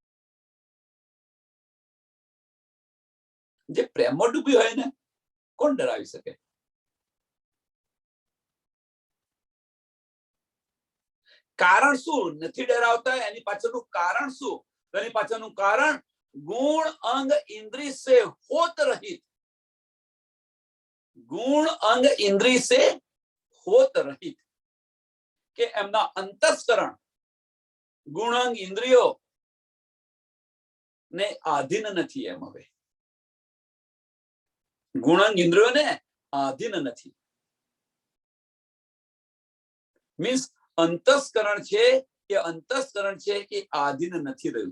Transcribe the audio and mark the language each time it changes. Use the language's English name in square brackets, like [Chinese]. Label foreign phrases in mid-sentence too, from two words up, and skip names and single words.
[Gujarati] જે પ્રેમમાં ડૂબી હોય ને કોણ ડરાવી શકે? કારણ શું નથી ડરાવતા? એની પાછળનું કારણ શું? એની પાછળનું કારણ [Hindi] गुण अंग इंद्री से होत रहित. गुण अंग इंद्री से होत रहित [Gujarati] કે એમના અંતસ્કરણ ગુણ અંગ ઇન્દ્રિયો ને આધીન નથી. એમ હવે ગુણ અંગ ઇન્દ્રિયો ને આધીન નથી. મીન્સ અંતસ્કરણ છે કે અંતસ્કરણ છે કે આધીન નથી રહ્યું.